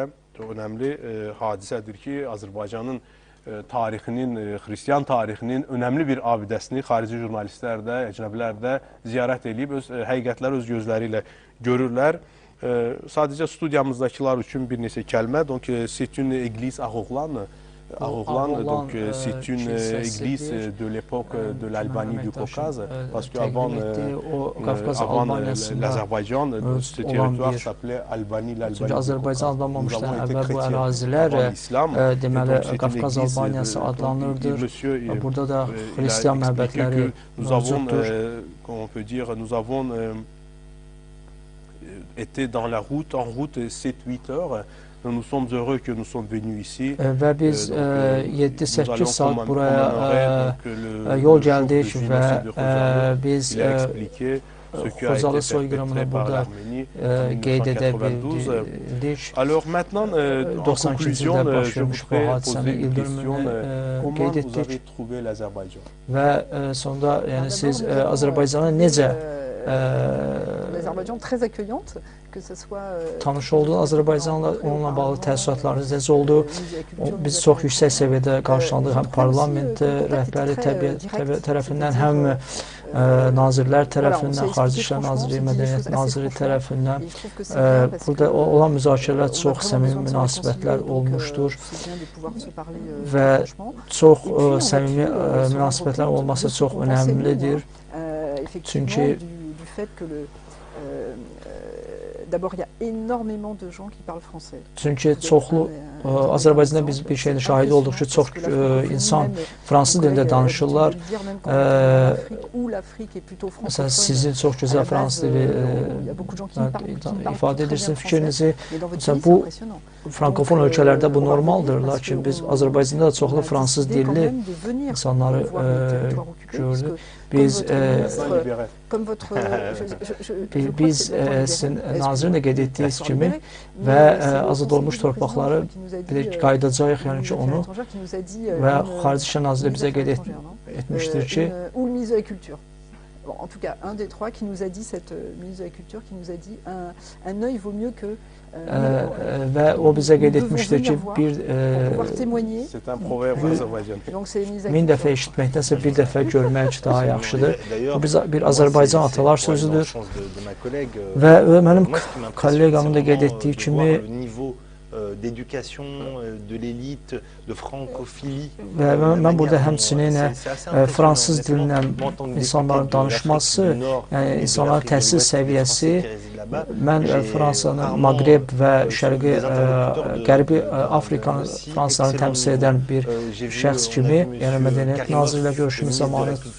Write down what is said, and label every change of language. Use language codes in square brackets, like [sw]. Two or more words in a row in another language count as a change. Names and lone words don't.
[az] Çox önəmli hadisədir ki, Azərbaycanın tarixinin, xristiyan tarixinin önəmli bir abidəsini xarici jurnalistlər də, əcnəbilər də ziyarət edib, həqiqətləri öz gözləri ilə görürlər. Sadəcə studiyamızdakılar üçün bir neçə kəlmə. [fr] Donc, c'est une église Ağoğlan. Donc c'est une église de l'époque de l'Albanie du Caucase, parce qu'avant l'Azerbaïdjan, ce territoire s'appelait Albanie, l'Albanie du [az] Azərbaycan adlanmamışdan əvvəl bu ərazilər deməli Qafqaz Albaniyası adlanırdır. Burada da xristiyan məbədləri mövcuddur. [fr] On peut dire, nous avons été en route 7-8 heures. Nous sommes heureux que nous sommes venus ici. [az] Və biz 7-8 saat buraya yol gəldik və biz Xozalı soyqırımını burada qeyd edə bildik. 92-ci ildə baş vermiş bu hadisənin ildırımını qeyd etdik. Və sonda yəni siz Azərbaycana necə [fr] L'Azerbaïdjan très accueillante, que ce soit [az] tanış oldunuz, Azərbaycanla onunla bağlı təəssüratlarınız necə oldu? Biz çox yüksək səviyyədə qarşılandıq, həm parlament rəhbəri tərəfindən, həm nazirlər tərəfindən, Xarici İşlər Naziri, Mədəniyyət Naziri tərəfindən. Burada olan müzakirələr çox səmimi münasibətlər olmuşdur və çox səmimi münasibətlər olması çox önəmlidir. Çünki [fr] d'abord, il y a énormément de gens qui parlent français. [az] Çünki çoxlu Azərbaycanda biz bir şeyin şahidi olduq ki, çox insan fransız dilində danışırlar. Məsələn, sizin çox gözəl fransız dili ifadə edirsiniz fikrinizi. Məsələn, bu frankofon ölkələrdə bu normaldır, lakin biz Azərbaycanda da çoxlu fransız dilli insanları gördük. Biz sizin nazirin də qeyd etdiyiniz kimi və azad olmuş torpaqları qayıdacağıq, yəni ki onu və Xarici İşlər Naziri bizə qeyd etmişdir ki [fr] en tout cas, un des trois qui nous a dit, cette ministre de la Culture, qui nous a dit un œil vaut mieux que [az] və o bizə qeyd etmişdir ki, min dəfə eşitməkdənsə bir dəfə görmək daha yaxşıdır. Bu bir Azərbaycan atalar sözüdür və mənim kolleqamın da qeyd etdiyi kimi [fr] d'éducation de l'élite, de francophilie. [az] Və mən burada həmçinin fransız dilindən insanların danışması, yəni insanların təhsil səviyyəsi, mən Fransanın Maqreb və Şərqi, Qərbi Afrikanın Fransalarını təmsil edən bir şəxs kimi, yəni Mədəniyyət Naziri ilə görüşümüz zamanı